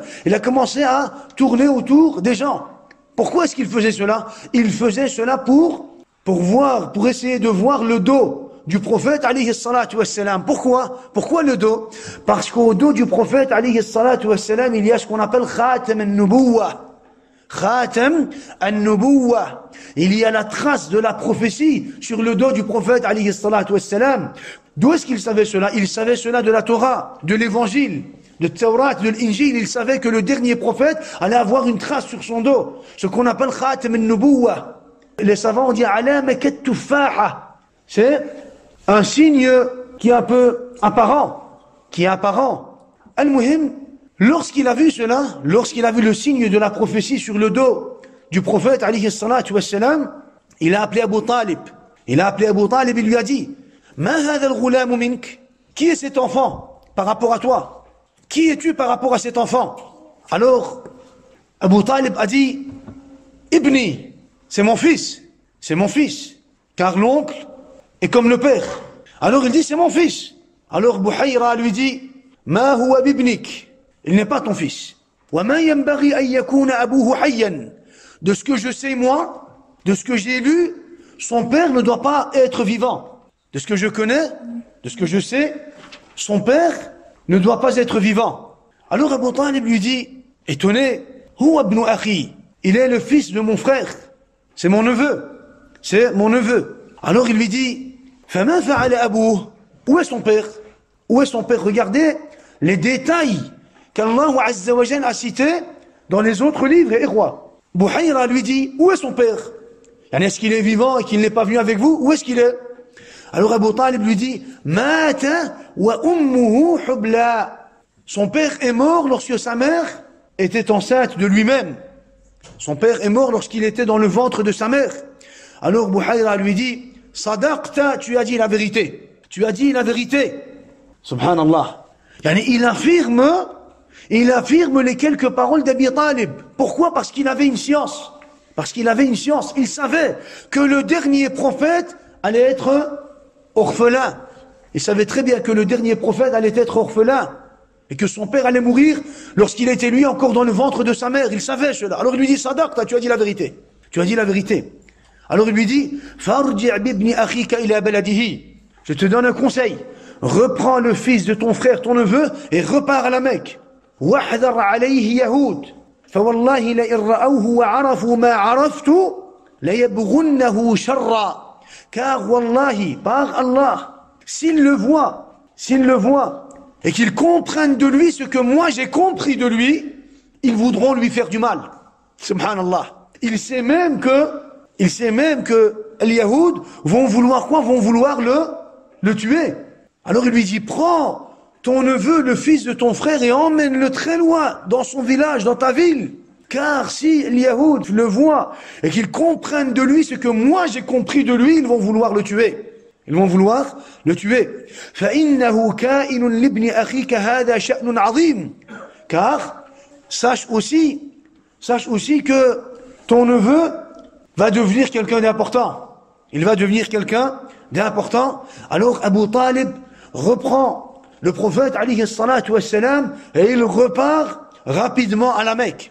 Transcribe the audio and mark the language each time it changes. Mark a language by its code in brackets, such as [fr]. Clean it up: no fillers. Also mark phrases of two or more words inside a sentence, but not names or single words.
[fr] Il a commencé à tourner autour des gens. Pourquoi est-ce qu'il faisait cela? Il faisait cela pour essayer de voir le dos du prophète [ar] عليه الصلاة والسلام. [fr] Pourquoi le dos? Parce qu'au dos du prophète [ar] عليه الصلاة والسلام, [fr] il y a ce qu'on appelle [ar] خاتم النبوة. خاتم النبوة. [fr] Il y a la trace de la prophétie sur le dos du prophète [ar] عليه الصلاة والسلام. [fr] D'où est-ce qu'il savait cela? Il savait cela de la Torah, de l'évangile, de Taurat, de l'Injil. Il savait que le dernier prophète allait avoir une trace sur son dos. Ce qu'on appelle [ar] خاتم النبوة. [fr] Les savants ont dit [ar] علامة تفاحة. [fr] C'est un signe qui est un peu apparent, Al-Muhim, lorsqu'il a vu cela, lorsqu'il a vu le signe de la prophétie sur le dos du prophète, [ar] عليه الصلاة والسلام, [fr] il a appelé Abu Talib. Il a appelé Abu Talib et lui a dit, [ar] ما هذا الغلام منك? [fr] Qui est cet enfant par rapport à toi? Qui es-tu par rapport à cet enfant? Alors, Abu Talib a dit, Ibni, c'est mon fils. C'est mon fils. Car l'oncle est comme le père. Alors il dit, c'est mon fils. Alors Buhayra lui dit, [ar] ما هو بابنك? [fr] Il n'est pas ton fils. [ar] وما ينبغي أن يكون أبوه حيا? [fr] De ce que je sais moi, de ce que j'ai lu, son père ne doit pas être vivant. De ce que je connais, de ce que je sais, son père ne doit pas être vivant. Alors Abu Talib lui dit, étonné, [ar] هو ابن أخي, [fr] il est le fils de mon frère, c'est mon neveu, c'est mon neveu. Alors il lui dit, [ar] فما فعل أبوه? [fr] Où est son père? Où est son père? Regardez les détails qu' [ar] الله عز وجل [fr] a cités dans les autres livres et rois. Buhayra lui dit, où est son père? Est-ce qu'il est vivant et qu'il n'est pas venu avec vous? Où est-ce qu'il est? Alors Abu Talib lui dit, [ar] مات وأمه حبلى. [fr] Son père est mort lorsque sa mère était enceinte de lui-même. Son père est mort lorsqu'il était dans le ventre de sa mère. Alors Buhayra lui dit, Sadaqta, tu as dit la vérité. Tu as dit la vérité. Subhanallah. Il affirme les quelques paroles d'Abi Talib. Pourquoi? Parce qu'il avait une science. Parce qu'il avait une science. Il savait que le dernier prophète allait être orphelin. Il savait très bien que le dernier prophète allait être orphelin. Et que son père allait mourir lorsqu'il était lui encore dans le ventre de sa mère. Il savait cela. Alors il lui dit, Sadaqta, tu as dit la vérité. Tu as dit la vérité. Alors il lui dit, [ar] فارجع بابن أخيك إلى بلده. [fr] Je te donne un conseil. Reprends le fils de ton frère, ton neveu, et repars à la Mecque. [ar] واحذر عليه اليهود. فوالله لئن رأوه وعرفوا ما عرفت ليبغنه شرا. [fr] Car wallahi, par Allah, s'ils le voient, et qu'ils comprennent de lui ce que moi j'ai compris de lui, ils voudront lui faire du mal. Subhanallah. Il sait même que les Yahoud vont vouloir quoi? Vont vouloir le tuer. Alors il lui dit, prends ton neveu, le fils de ton frère, et emmène-le très loin, dans son village, dans ta ville. Car si les Yahoud le voient, et qu'ils comprennent de lui ce que moi j'ai compris de lui, ils vont vouloir le tuer. Ils vont vouloir le tuer. [ar] فَإِنَّهُ كَائِنٌ لِبْنِ أَخِيكَ هَذَا شَأْنٌ عَظِيمٌ. [fr] Car, sache aussi que ton neveu va devenir quelqu'un d'important. Il va devenir quelqu'un d'important. Alors Abu Talib reprend le prophète [ar] عليه الصلاة والسلام [fr] et il repart rapidement à la Mecque.